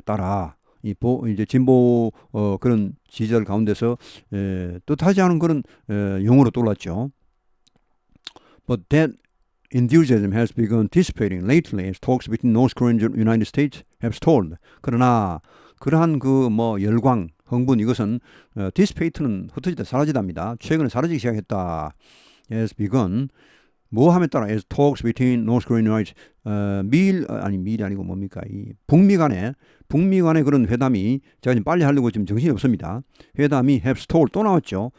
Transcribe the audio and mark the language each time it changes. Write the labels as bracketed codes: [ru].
[ko] 따라 이제 진보 그런 지지자들 가운데서 뜻하지 않은 그런 용어로 떠올랐죠. [en] But that enthusiasm has begun dissipating lately as talks between North Korea and the United States have stalled. [ko] 그러나 그러한 열광, 흥분 이것은 dissipate는 흩어지다 사라지답니다. 최근에 사라지기 시작했다. [en] has begun [ko] 뭐 함에 따라 [en] as talks between North Korea and United [ko] 미일이 아니고 뭡니까? 이 북미 간의 그런 회담이 제가 지금 빨리 하려고 지금 정신이 없습니다. 회담이 have stalled 또 나왔죠.